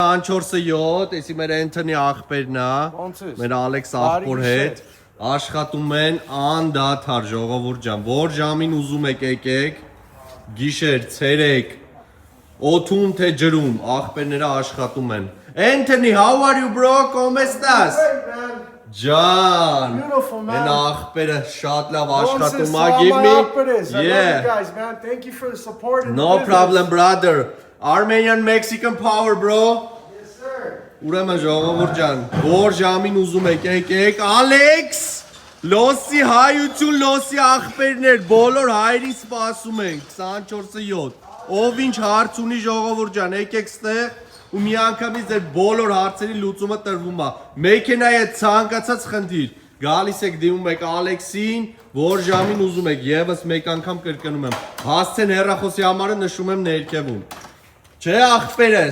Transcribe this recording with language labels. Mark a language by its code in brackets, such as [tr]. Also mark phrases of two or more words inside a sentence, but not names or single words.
[hy] 24-7, եսի մեր Էնթոնի աղբերն է, մեր Ալեքս աղբոր հետ, աշխատում են անդադար ժողովուրդ ջան, որ ժամին ուզում եք եկեք, գիշեր, ցերեկ, օդում թե ջրում, աղբերները աշխատում են։ Anthony, [en] how are you bro? [es] ¿Cómo estás? [hy] Ջան, են աղբերը շատ լավ աշխատում է, [en] give me, yeah, no problem brother, Armenian Mexican power bro, yes sir, [hy] ուրեմն ժողովուրդ ջան, որ ժամին ուզում եք եկեք, Ալեքս, լոսի հայություն, լոսի աղբերներ, բոլոր հայրին սպասում ենք, 24-7, ով ինչ հարց ունի ժողովուրդ ջան, եկեք ստեղ, ու մի անգամից ձեր բոլոր հարցերի լուծումը տրվում է, մեքենայի հետ ցանկացած խնդիր, գալիս եք դիմում եք Ալեքսին, որ ժամին ուզում եք, եւս մեկ անգամ կրկնում եմ, հասցեն հեռախոսի համարը նշում եմ ներքևում, չէ աղբերես,